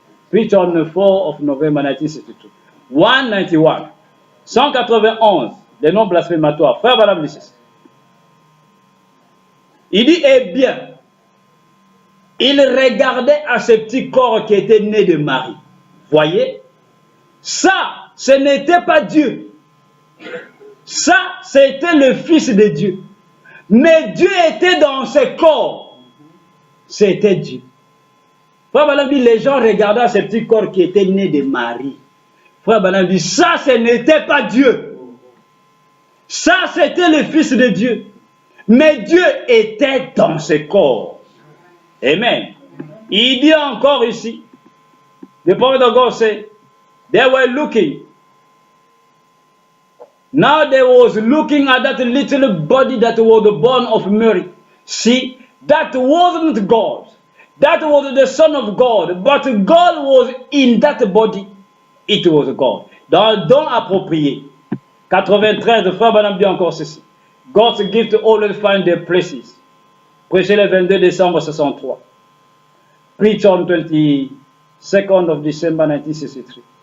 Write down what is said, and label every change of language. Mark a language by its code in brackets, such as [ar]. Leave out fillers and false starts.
[en] Preached on the 4th of November 1962. [fr] 191, 191, les noms blasphématoires. Frère Branham dit ceci. Il dit, eh bien, il regardait à ce petit corps qui était né de Marie. Voyez, ça, ce n'était pas Dieu. Ça, c'était le Fils de Dieu. Mais Dieu était dans ce corps. C'était Dieu. Frère Branham dit, les gens regardaient ce petit corps qui était né de Marie. Frère Branham dit, ça, ce n'était pas Dieu. Ça, c'était le Fils de Dieu. Mais Dieu était dans ce corps. Amen. Il dit encore ici, [en] the prophet of God said, they were looking. Now they was looking at that little body that was born of Mary. See, that wasn't God. That was the Son of God. But God was in that body. It was God. [fr] Dans le don approprié. 93, Frère Branham dit encore ceci. [en] God's gift always find their places. [fr] Prêché le 22 décembre 63. [en] Preached on 22nd of December 1963.